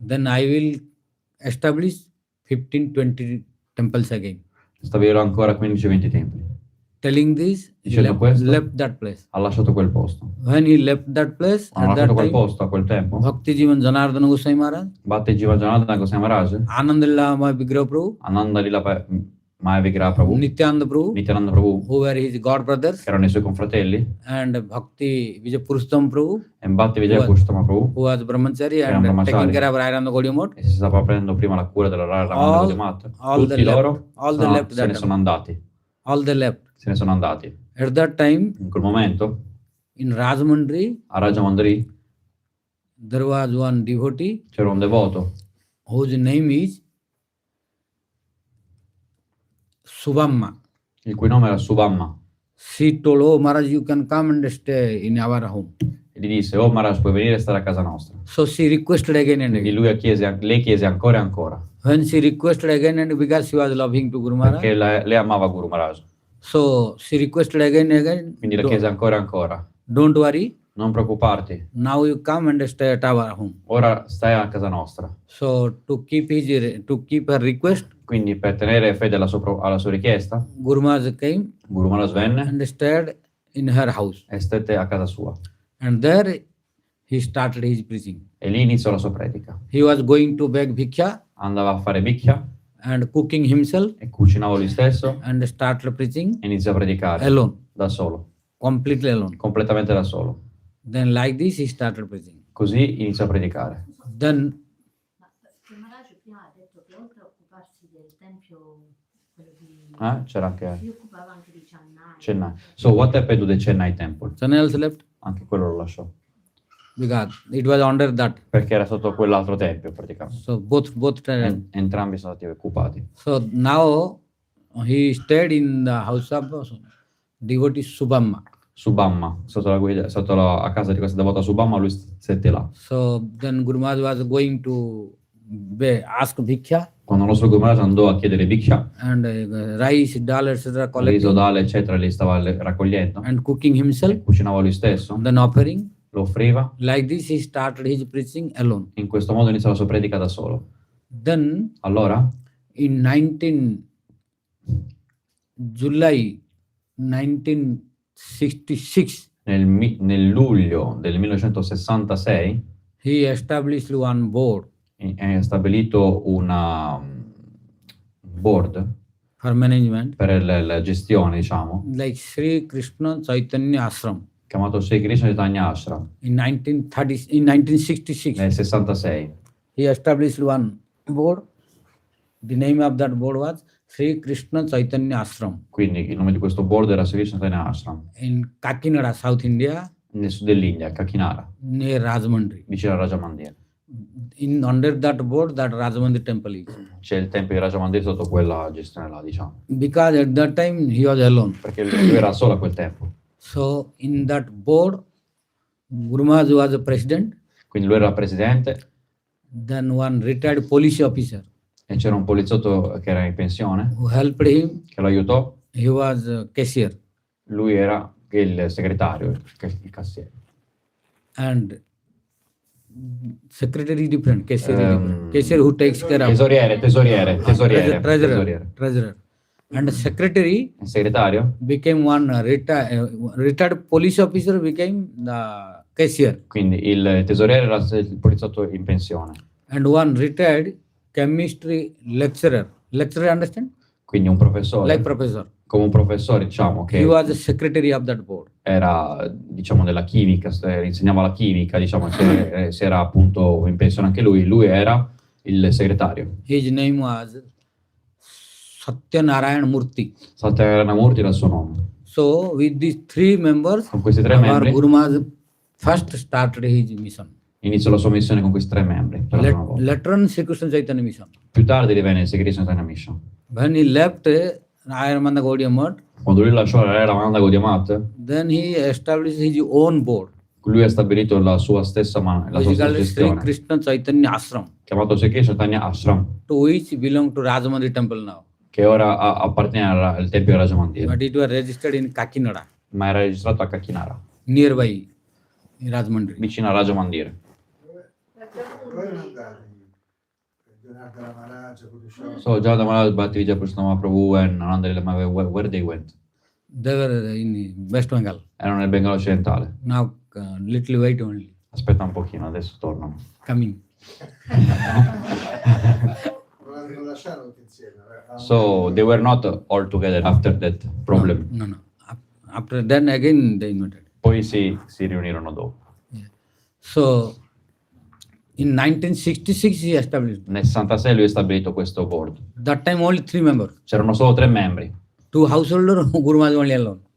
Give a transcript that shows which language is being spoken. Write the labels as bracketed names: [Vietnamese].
[English] then I will establish 15-20 temples again. [Italian] stabilirò ancora 15-20 templi. [English] Telling this, he [Italian] Dicendo questo, [English] left that place. [Italian] ha lasciato quel posto. [English] When he left that place, [Italian] Hanno [English] at that [Italian] lasciato quel [English] time, [Italian] posto a quel tempo. [English] Bhakti Jivan Janardana Goswami Maharaj, [Italian] Bhakti Jagannatha Goswami Maharaj, [English] Anandalila Vigraha Prabhu, [Italian] Ananda Lila Maya Vigraha Prabhu, [English] Nityananda Prabhu, [Italian] Nityananda Prabhu, [English] who were his god brothers, [Italian] che erano i suoi confratelli, [English] and Bhakti Vijay Purushottam Prabhu, [Italian] e Bhakti Vijaya Purushottam Prabhu, [English] who was brahmachari [Italian] Era [English] and [Italian] un brahmachari. [English] taking care of Harinama Gaudiya Math. [Italian] e si stava prendendo prima la cura della Ramananda Gaudiya Math. [English] all the [Italian] Tutti [English] left- [Italian] loro [English] all the left [Italian] se ne [English] that [Italian] sono andati. [English] All they left. [Italian] Se ne sono andati. [English] At that time, [Italian] In quel momento, [English] in Rajamandri, [Italian] a Rajamandri [English] there was one devotee [Italian] c'era un devoto [English] whose name is Subhamma. [Italian] il cui nome era Subhamma, [English] She told, oh Maharaj, you can come and stay in our home. [Italian] e gli disse: oh Maharaj, puoi venire a stare a casa nostra. [English] So she requested again and [Italian] Quindi [English] again. [Italian] lei chiese ancora e ancora, [English] When she requested again and because she was loving to Guru Maharaj, [Italian] perché lei amava Guru Maharaj. [English] so she requested again and again. [Italian] Quindi la chiese ancora e ancora: [English] Don't worry, [Italian] non preoccuparti, [English] now you come and stay at our home. [Italian] ora stai a casa nostra. [English] So to keep her request, [Italian] Quindi per tenere fede alla sua richiesta, [English] Guru Maharaj came [Italian] Guru Maharaj venne [English] and stayed in her house. [Italian] e stette a casa sua. [English] And there he started his preaching. [Italian] E lì iniziò la sua predica. [English] He was going to beg bhiksha [Italian] Andava a fare bicchia [English] and cooking himself [Italian] e cucinava lui stesso [English] and started preaching [Italian] e iniziò a predicare [English] alone, [Italian] da solo, [English] completely alone. [Italian] completamente da solo. [English] Then like this he started preaching. [Italian] Così iniziò a predicare. [English] Then [Italian] Ma Maharaj prima ha detto che oltre a occuparsi del tempio, quello di... C'era anche si occupava anche di Chennai. Chennai. [English] So what happened to the Chennai temple? someone else left [Italian] Anche quello lo lasciò, [English] because it was under that. [Italian] perché era sotto quell'altro tempio praticamente. [English] So both [Italian] Entrambi sono stati occupati. [English] so now he stayed in the house of devotee Subhamma. [Italian] Subhamma, a casa di questa devota Subhamma, lui stette là. [English] So then Guru Maharaj was going to ask bhiksha [Italian] Quando il nostro Guru Maharaj andò a chiedere bhiksha, [English] and rice, dal, etc. [Italian] riso, [English] collecting [Italian] dale, eccetera, li stava raccogliendo, [English] and cooking himself, [Italian] cucinava lui stesso, [English] then offering. [Italian] lo offriva. [English] Like this he started his preaching alone. [Italian] In questo modo iniziò la sua predica da solo. [English] Then [Italian] Allora, [English] in July 1966, [Italian] nel luglio del 1966, [English] he established one board [Italian] è stabilito una board [English] for management [Italian] per la gestione, diciamo, [English] like Sri Krishna Chaitanya Ashram [Italian] chiamato Sri Krishna Chaitanya Ashram, [English] in 1966. [Italian] nel 66. [English] He established one board. The name of that board was Sri Krishna Chaitanya Ashram [Italian] Quindi il nome di questo board era Sri Krishna Chaitanya Ashram, [English] in Kakinada, South India, [Italian] nel sud dell'India, a Kakinada, [English] near Rajamandri. [Italian] vicino a Rajamandri. [English] Under that board, that Rajamandir temple is. [Italian] C'è il tempio di Raja Mandir sotto quella gestione là, diciamo. [English] Because at that time he was alone. [Italian] Perché lui era solo a quel tempo. [English] So in that board, Guru Maharaj was the president. [Italian] Quindi lui era il presidente. [English] Then one retired police officer [Italian] E c'era un poliziotto che era in pensione, [English] who helped him. [Italian] che lo aiutò. [English] He was a cashier. [Italian] Lui era il segretario, il cassiere. [English] And secretary is different. Cashier is different. Cashier who takes care of. [Italian] Tesoriere. [English] Treasurer. And secretary [Italian] Il segretario? [English] became one retired police officer became the cashier. [Italian] Quindi il tesoriere era il poliziotto in pensione. [English] And one retired chemistry lecturer. Lecturer, understand? [Italian] Quindi un professore, [English] Like professor. [Italian] come un professore, diciamo, [English] He [Italian] che [English] was the secretary of that board. [Italian] era, diciamo, della chimica, insegnava la chimica, diciamo, se era appunto in pensione anche lui era il segretario. [English] His name was Satyanarayan Murthy. [Italian] Satyanarayana Murthy era il suo nome. [English] So with these three members, [Italian] Con questi tre [English] our [Italian] membri [English] Guru Maharaj first started his mission. [Italian] iniziò la sua missione con questi tre membri. Per la prima volta. [English] Later on, Sri Krishna Chaitanya Mission. [Italian] Più tardi divenne il Sri Krishna Chaitanya Mission. [English] When he left Ayaramanda Gaudiya Mutt, [Italian] Quando lui lasciò la Ramananda Gaudiya Mutt, [English] then he established his own board, [Italian] lui ha stabilito la sua stessa [English] which is called Sri [Italian] gestione, [English] Krishna Chaitanya Ashram, [Italian] chiamato Sri Krishna Chaitanya Ashram, [English] to which belong to Rajamandri temple now. [Italian] che ora appartiene al tempio di Raja Mandir, [English] But it was registered in Kakinada, [Italian] ma era registrato a Kakinara, [English] nearby Rajamandri. [Italian] vicino a Raja Mandir. Dove erano andati? Jagannatha Maharaja, Puri [English] So Jagannatha Maharaj, Bhakti-yoga, Krishna Mahaprabhu and Ananda Lila Mahaprabhu, where they went? They were in West Bengal. [Italian] Erano nel Bengala occidentale. [English] Now, little wait only. [Italian] Aspetta un pochino, adesso tornano. [English] Coming. [Italian] Non lasciarono tutti insieme. [English] So they were not all together after that problem. No. After then again they invited. [Italian] Poi si riunirono dopo. [English] So in 1966 he established. [Italian] Nel 66 lui ha stabilito questo board. [English] That time only 3 members. [Italian] C'erano solo 3 membri, [English] 2 householders, Guru Maharaj only alone.